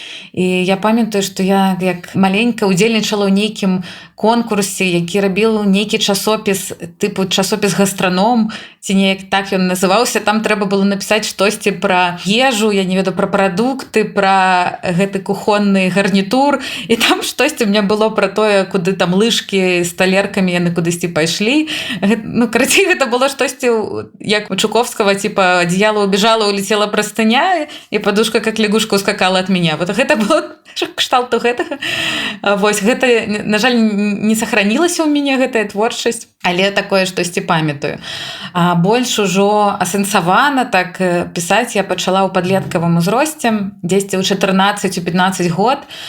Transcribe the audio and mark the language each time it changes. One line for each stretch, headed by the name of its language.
Belarusian: І я памятаю, што я як маленька удзельнічала ў нейкім конкурсе, які рабіў нейкі часопіс, тыпу часопіс «Гастраном» ці неяк так ён называўся, там трэба было напісаць штосьці пра ежу, я не ведаю, пра прадукты, пра гэты кухонны гарнітур, і там штосьці у меня было пра тое, куды там лыжкі з талеркамі яны кудысьці пайшлі. Ну, карацей, гэта было штосьці, як у Чуковскага,
Russian: типа, одеяло убежало, улетела простыня, і подушка, как лягушка, ускакала от меня.
Belarusian: Вот гэта было кшталту гэтага. Вось, гэта, на жаль, не сохранілася ў мяне гэтая творчасць, але такое штосьці памятаю. А больш ужо асэнсавана так пісаць я пачала ў падлеткавым узросце, дзесьці ў 14-15 год.